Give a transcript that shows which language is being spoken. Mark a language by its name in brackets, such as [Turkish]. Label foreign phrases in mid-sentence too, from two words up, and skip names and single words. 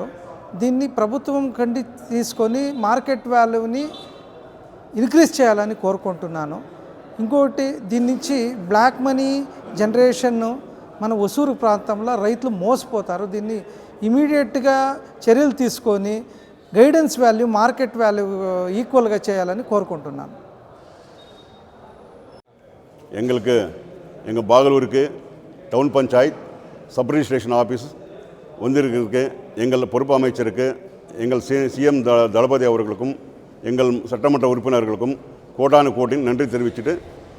[Telugu] దీన్ని ప్రభుత్వం తీసుకొని [English] market valueని increase [Telugu] చేయాలని కోరుకుంటున్నాను. ఇంకోటి దీని నుంచి [English] black money generation [Telugu] మన ఒసూరు ప్రాంతంలో రైతులు మోసపోతారు. దీన్ని ఇమీడియట్గా చర్యలు తీసుకొని [English] guidance value market value [Telugu] ஈக்குவல்గా చేయాలని కోరుకుంటున్నాను. [Tamil] எங்கள் பாகலூருக்கு [English] town panchayat sub registration office [Tamil] வந்திருக்கு. எங்கள் பொறுப்பு அமைச்சருக்கு, எங்கள் சிஎம் தளபதி அவர்களுக்கும், எங்கள் சட்டமன்ற உறுப்பினர்களுக்கும் கோடானு கோட்டின் நன்றி தெரிவிச்சுட்டு